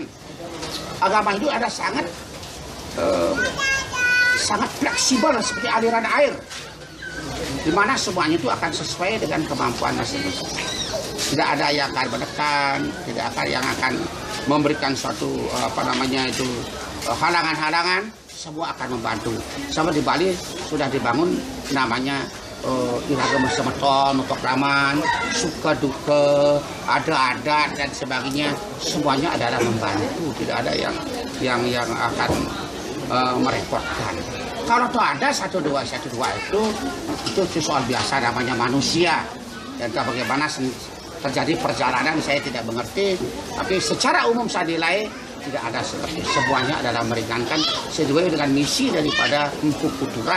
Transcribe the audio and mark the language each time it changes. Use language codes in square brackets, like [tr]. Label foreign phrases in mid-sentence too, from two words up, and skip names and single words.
[id] Agama Hindu ada sangat fleksibel seperti aliran air, di mana semuanya itu akan sesuai dengan kemampuan masing-masing. Tidak ada yang akan menekan, tidak ada yang akan memberikan suatu halangan-halangan. Semua akan membantu. Sama di Bali sudah dibangun namanya iragam semeton, pekraman, suka duka, ada adat dan sebagainya. Semuanya adalah membantu. Tidak ada yang akan merepotkan. Kalau tuh ada 1-2 itu soal biasa namanya manusia. Dan bagaimana terjadi perjalanan saya tidak mengerti, tapi secara umum saya nilai tidak ada seperti semuanya adalah meringankan sesuai dengan misi daripada Empu Kuturan.